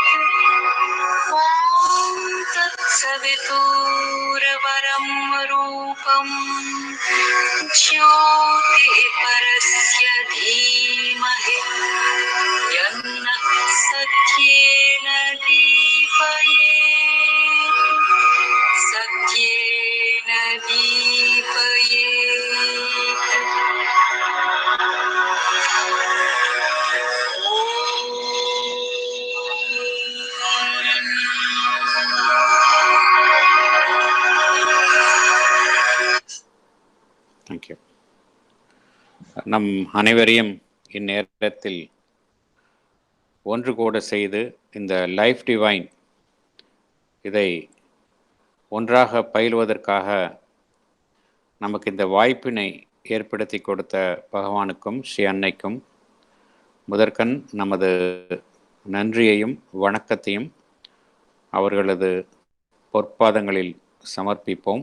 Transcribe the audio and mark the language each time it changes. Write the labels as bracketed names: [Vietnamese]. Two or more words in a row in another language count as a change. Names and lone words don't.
[Sanskrit] ॐ तत्सवितुर्वरं रूपम् ज्योतिः परस्य धीमहि यन्नः सत्येन दीपयेत् सत्येन दीपयेत्। [English] thank you. [Tamil] நம் அனைவரையும் இந்நேரத்தில் ஒன்று கூட செய்து இந்த லைஃப் டிவைன் இதை ஒன்றாக பயிலுவதற்காக நமக்கு இந்த வாய்ப்பினை ஏற்படுத்தி கொடுத்த பகவானுக்கும் ஸ்ரீ அன்னைக்கும் முதற்கண் நமது நன்றியையும் வணக்கத்தையும் அவர்களது பொற்பாதங்களில் சமர்ப்பிப்போம்.